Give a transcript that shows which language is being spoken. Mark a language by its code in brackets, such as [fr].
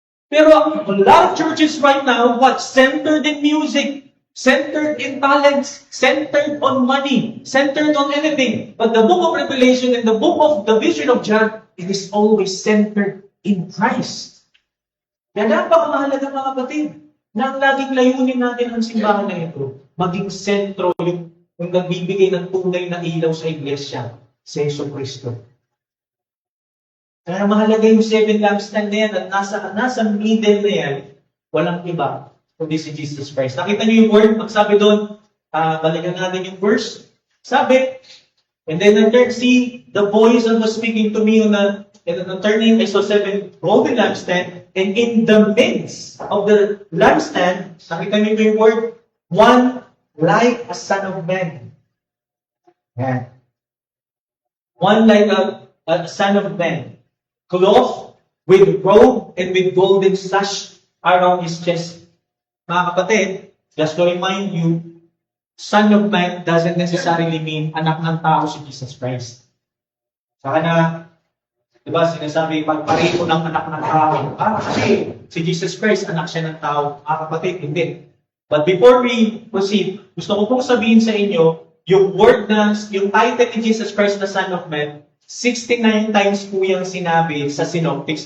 [en] Pero a lot of churches right now, what? Centered in music, centered in talents, centered on money, centered on anything. But the book of Revelation and the book of the vision of John, it is always centered in Christ. [tl] Kaya napakamahalaga mga kapatid, na ang laging layunin natin ang simbahan na ito, maging sentro yung nagbibigay ng tunay na ilaw sa iglesia, si Jesucristo. Kaya mahalaga yung 7 lampstand na yan at nasa middle na yan, walang iba kundi si Jesus Christ. Nakita niyo yung word? Magsabi doon, balikan natin yung verse. [en] Sabi, and then I see the voice that was speaking to me and turning, I saw 7 golden lampstands, and in the midst of the lampstand, [tl] nakita niyo yung word, [en] one like a son of man. Yan. One like a son of man, clothed with robe and with golden sash around his chest. [tl] Mga kapatid, [en] just to remind you, son of man doesn't necessarily mean [tl] anak ng tao [en] si Jesus Christ. [tl] Saka na, di ba, sinasabi, pagpareho ng anak ng tao. Kasi si Jesus Christ, anak siya ng tao. Mga kapatid, hindi. [en] But before we proceed, [tl] gusto ko pong sabihin sa inyo, yung title ni Jesus Christ na Son of Man, 69 times po yung sinabi sa Synoptics.